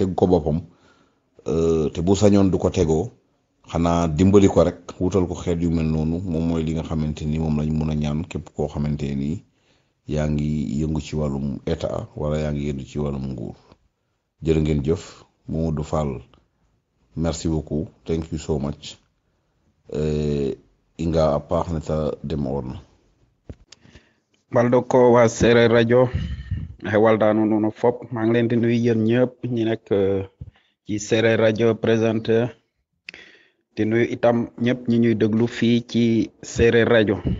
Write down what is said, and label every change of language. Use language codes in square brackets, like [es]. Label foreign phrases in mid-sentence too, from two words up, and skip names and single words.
[wo] teg ko boppam te bu sañoon du ko tegoo xanaa dimbali ko rek wutal ko xeet yu mel noonu moom mooy li nga xamante ni moom lañ mun a ñaan képp koo xamante ni yaa ngi yëngu ci wàllum état wala yaa ngi yëngu ci wàllum nguur jërë ngeen jëf Mamadou Fall [fr] merci beaucoup [en] thank you so much [srr] inga a paax ne ta dem on [wo] baldo ko waa Seereer rajo waldaano noonu fop maa ngi leen di nuyu yéen ñëpp ñi nekk ci Seereer rajo présenteur di nuyu itam ñëpp ñi ñuy déglu fii ci Seereer rajo